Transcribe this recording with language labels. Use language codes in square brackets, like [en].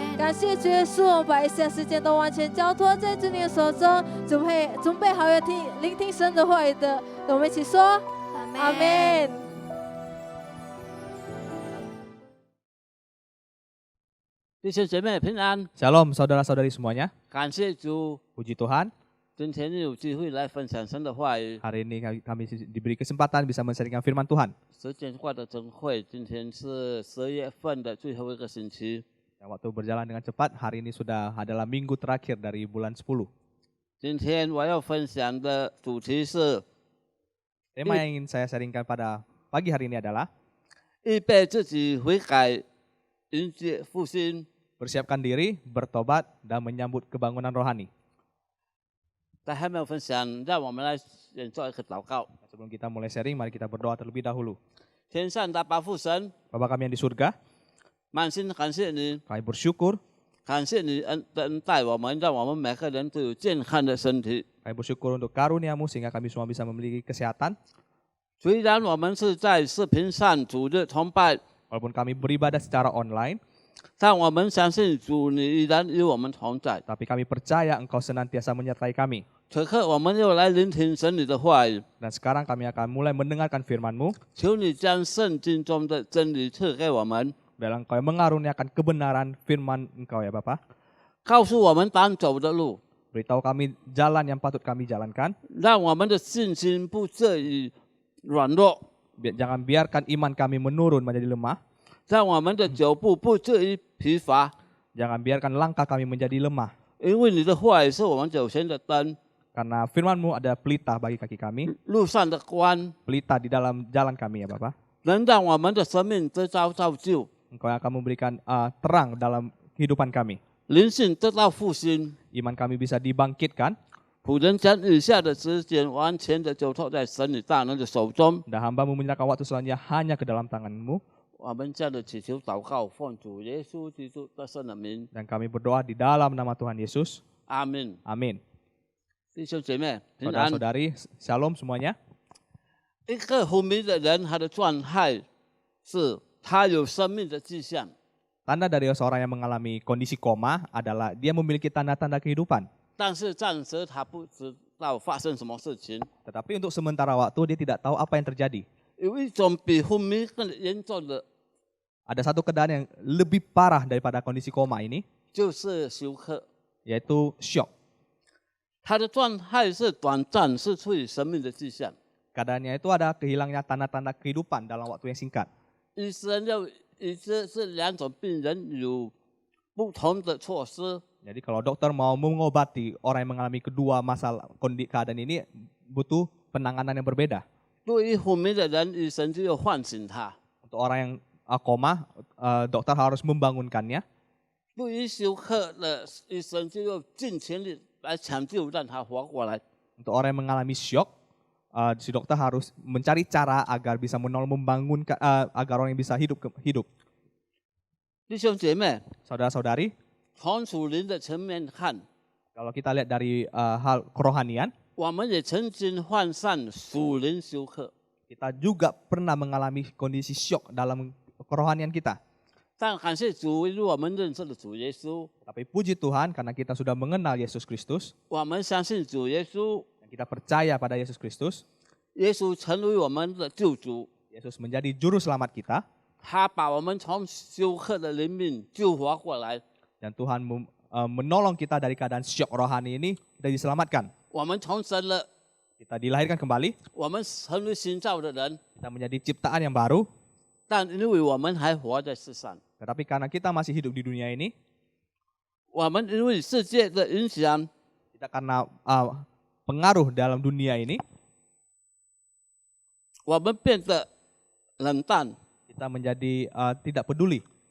[zh] 感谢主耶稣，我们把一下时间都完全交托在主你的手中，准备好要聆听神的话语的，我们一起说阿们。弟兄姐妹平安 [id] Shalom saudara-saudari semuanya. [zh] 感谢主 [id] Puji Tuhan, [zh] 今天有机会来分享神的话语 [id] hari ini kami diberi kesempatan bisa mensaringkan firman Tuhan. [zh] 时间过得真快，今天是10月份的最后一个星期。 [id] Ya, waktu berjalan dengan cepat, hari ini sudah adalah minggu terakhir dari bulan 10. [zh] 今天我要分享的主题是 [id] Tema yang ingin saya sharingkan pada pagi hari ini adalah [zh] 预备自己悔改，迎接复兴。 [id] bersiapkan diri, bertobat, dan menyambut kebangunan rohani. [zh] 在还没有分享，让我们来先做一个祷告。 [id] Sebelum kita mulai sharing, mari kita berdoa terlebih dahulu. [zh] 天上的爸父神， [id] Bapa kami yang di surga, [zh] 满心感谢你， [id] kami bersyukur, [zh] 感谢你恩待我们，让我们每个人都有健康的身体。 [id] kami bersyukur untuk karunia-Mu sehingga kami semua bisa memiliki kesehatan. [zh] 虽然我们是在视频上主日崇拜， [id] Walaupun kami beribadah secara online, [zh] 但我们相信主你依然与我们同在。 [id] tapi kami percaya Engkau senantiasa menyertai kami. [zh] 此刻我们又来聆听神你的话语， [id] Dan sekarang kami akan mulai mendengarkan firman-Mu, [zh] 求你将圣经中的真理赐给我们， [id] dan Engkau yang mengaruniakan kebenaran firman Engkau ya Bapa. [zh] 告诉我们当走的路， [id] Beritahu kami jalan yang patut kami jalankan. [zh] 让我们的信心不至于软弱， [id] Jangan biarkan iman kami menurun menjadi lemah. [zh] 让我们的脚步不至于疲乏， [id] Jangan biarkan langkah kami menjadi lemah. [zh] 因为你的话语是我们走前的灯， [id] Karena firman-Mu adalah pelita bagi kaki kami, [zh] 路上的光， [id] pelita di dalam jalan kami ya Bapa. [zh] 能让我们的生命得到造就， [id] Engkau yang akan memberikan terang dalam kehidupan kami. [zh] 灵性得到复兴。 [id] Iman kami bisa dibangkitkan, [zh] 仆人将以下的时间完全的交托在神你大能的手中。 [id] dan hamba-Mu menyerahkan waktu selanjutnya hanya ke dalam tangan-Mu. [zh] 我们这样的祈求祷告，奉主耶稣基督的圣的名， [id] Dan kami berdoa di dalam nama Tuhan Yesus. [zh] 阿门。 [id] Amin. [zh] 弟兄姐妹，平安。 [id] Saudara-saudari, shalom semuanya. [zh] 一个昏迷的人，他的状态是他有生命的迹象， [id] Tanda dari seorang yang mengalami kondisi koma adalah dia memiliki tanda-tanda kehidupan. [zh] 但是暂时他不知道发生什么事情。 [id] Tetapi untuk sementara waktu dia tidak tahu apa yang terjadi. [zh] 有一种比昏迷更严重的， [id] Ada satu keadaan yang lebih parah daripada kondisi koma ini, [zh] 就是休克。 [id] yaitu shock. [zh] 他的状态是短暂失去生命的迹象。 [id] Keadaannya itu ada kehilangnya tanda-tanda kehidupan dalam waktu yang singkat. [zh] 医生要医治这两种病人有不同的措施。 [id] Jadi kalau dokter mau mengobati orang yang mengalami kedua masalah keadaan ini butuh penanganan yang berbeda. [zh] 对于昏迷的人，医生就要唤醒他； [id] Untuk orang yang koma, dokter harus membangunkannya. [zh] 对于休克的医生就要尽全力来抢救，让他活过来。 [id] Untuk orang yang mengalami shock, si dokter harus mencari cara agar bisa menolong membangunkan, agar orang yang bisa hidup. [zh] 弟兄姐妹， [id] Saudara-saudari, [zh] 从属灵的层面看， [id] kalau kita lihat dari hal kerohanian, [zh] 我们也曾经患上属灵休克， [id] kita juga pernah mengalami kondisi shock dalam kerohanian kita. [zh] 但感谢主，因为我们认识了主耶稣， [id] Tapi puji Tuhan karena kita sudah mengenal Yesus Kristus, [zh] 我们相信主耶稣， [id] dan kita percaya pada Yesus Kristus, [zh] 耶稣成为我们的救主， [id] Yesus menjadi juru selamat kita, [zh] 他把我们从休克的灵命救活过来。 [id] dan Tuhan menolong kita dari keadaan shock rohani ini, kita diselamatkan. [zh] 我们重生了， [id] Kita dilahirkan kembali, [zh] 我们成为新造的人， [id] kita menjadi ciptaan yang baru, [zh] 但因为我们还活在世上， [id] tetapi karena kita masih hidup di dunia ini, [zh] 我们因为世界的影响， [id] kita karena pengaruh dalam dunia ini, [zh] 我们变得冷淡， [id] kita menjadi tidak peduli,